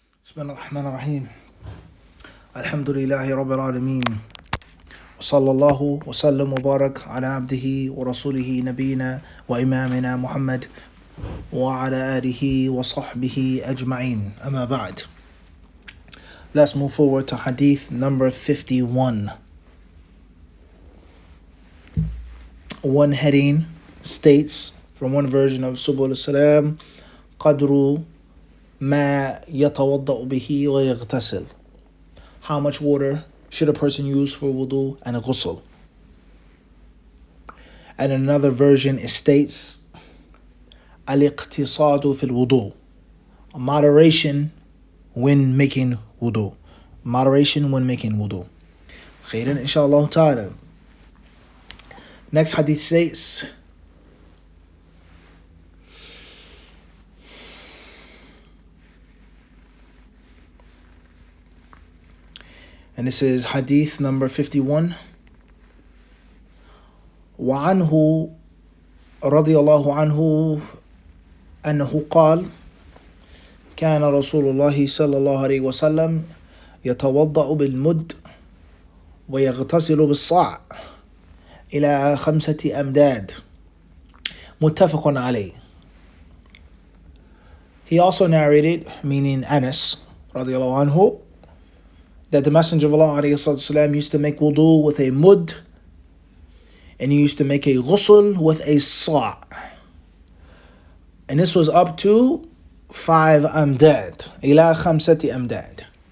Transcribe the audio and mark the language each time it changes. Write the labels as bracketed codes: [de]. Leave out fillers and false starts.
[ar] بسم الله الرحمن الرحيم الحمد لله رب العالمين وصلى الله وسلم وبارك على عبده ورسوله نبينا وإمامنا محمد وعلى آله وصحبه أجمعين أما بعد. [en] Let's move forward to Hadith number 51. One heading states from one version of Subul Salam, [ar] قدر ما يتوضأ به ويغتسل. [en] How much water should a person use for wudu and ghusl? And another version it states [ar] الاقتصاد في الوضوء, [en] moderation when making wudu. Moderation when making wudu. [ar] خيرا إن شاء الله تعالى. [en] Next hadith states, and this is hadith number 51. [ar] وعنه رضي الله عنه أنه قال كان رسول الله صلى الله عليه وسلم يتوضأ بالمد ويغتسل بالصاع إلى 5 أمداد متفق عليه. [en] He also narrated, meaning Anas رضي الله عنه, that the Messenger of Allah ﷺ used to make wudu with a mud, and he used to make a ghusl with a sa'. And this was up to 5 amdad, ila 5 amdad.